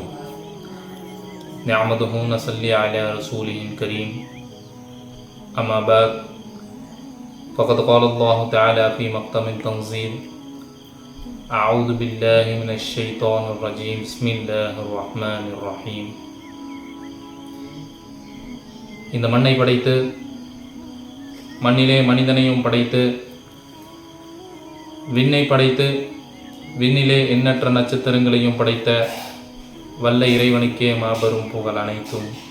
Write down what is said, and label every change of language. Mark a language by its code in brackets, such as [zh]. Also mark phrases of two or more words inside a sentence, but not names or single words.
[ar] نعمده نصلي على رسوله الكريم. أما بعد فقد قال الله تعالى في محكم التنزيل: أعوذ بالله من الشيطان الرجيم. بسم الله الرحمن الرحيم. [ta] இந்த மண்ணை படைத்து மண்ணிலே மனிதனையும் படைத்து விண்ணை படைத்து விண்ணிலே எண்ணற்ற நட்சத்திரங்களையும் படைத்த வல்ல இறைவனுக்கே மாபெரும் புகழ் அனைத்தும்.